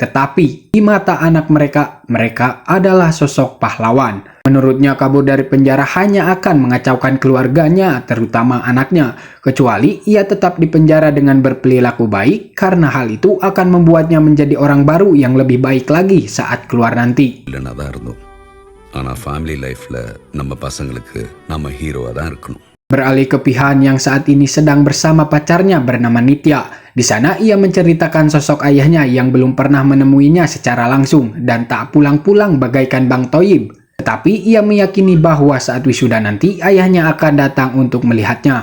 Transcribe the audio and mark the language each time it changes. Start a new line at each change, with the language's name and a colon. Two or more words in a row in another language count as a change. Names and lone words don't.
Indonesian: Tetapi di mata anak mereka, mereka adalah sosok pahlawan. Menurutnya kabur dari penjara hanya akan mengacaukan keluarganya, terutama anaknya. Kecuali ia tetap di penjara dengan berperilaku baik, karena hal itu akan membuatnya menjadi orang baru yang lebih baik lagi saat keluar nanti.
Tamil: இல்லைன்னா தான் இருந்தோம் ஆனால்
English: family life
Tamil: நம்ம பசங்களுக்கு நம்ம ஹீரோவாக தான் இருக்கணும்.
Indonesian: Beralih ke Pihan yang saat ini sedang bersama pacarnya bernama Nitya. Di sana ia menceritakan sosok ayahnya yang belum pernah menemuinya secara langsung dan tak pulang-pulang bagaikan Bang Toyib. Tetapi ia meyakini bahwa saat wisuda nanti ayahnya akan datang untuk melihatnya.